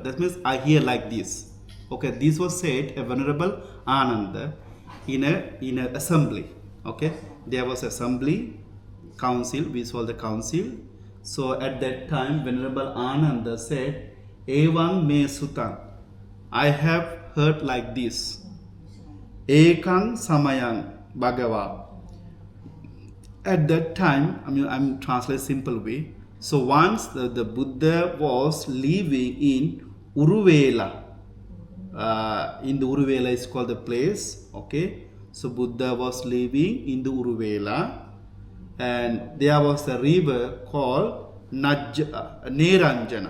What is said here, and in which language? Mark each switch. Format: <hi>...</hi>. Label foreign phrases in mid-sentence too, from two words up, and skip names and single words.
<en>That means I hear like this. Okay, this was said a Venerable Ananda in a assembly. Okay, there was assembly, council, we saw the council. So at that time Venerable Ananda said,</en> <pi>Evaṁ me sutta,</pi> <en>I have heard like this.</en> <pi>Ekaṁ samayaṁ bhagavā.</pi> <en>At that time, I'm translating simple way. So once the Buddha was living in Uruvela. In the Uruvela is called the place. Okay, so Buddha was living in the Uruvela, and there was a river called Neranjana.</en>